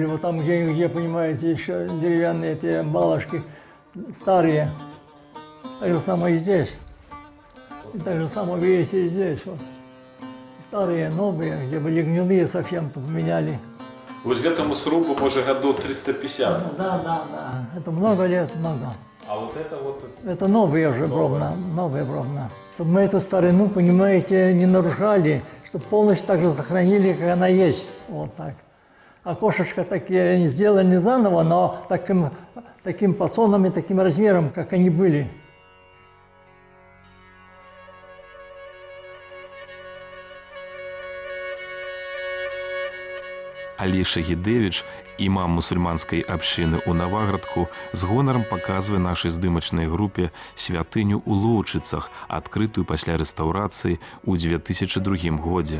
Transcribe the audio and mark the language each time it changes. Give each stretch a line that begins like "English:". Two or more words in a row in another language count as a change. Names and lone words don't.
Russian: Вот там, где, понимаете, еще деревянные эти балочки старые. Так же самое и здесь. И так же самое есть и здесь. Вот. Старые, новые, где были гнилые, совсем то поменяли.
Belarusian: Вось гэтаму срубу, може, году 350.
Russian: Да. Это много лет, много. А вот это вот... Это новые уже бровна, новые бровна. Чтобы мы эту старину, понимаете, не нарушали, чтобы полностью так же сохранили, как она есть. Вот так. Окошечко такие не сделали не заново, но таким фасоном и таким размером, как они были.
Belarusian: Алі Шагідевіч, імам мусульманскай абшчыны ў Наваградку, з гонарам паказвае нашай здымачнай групе святыню ў Лоўчыцах, адкрытую пасля рэстаўрацыі ў 2002 годзе.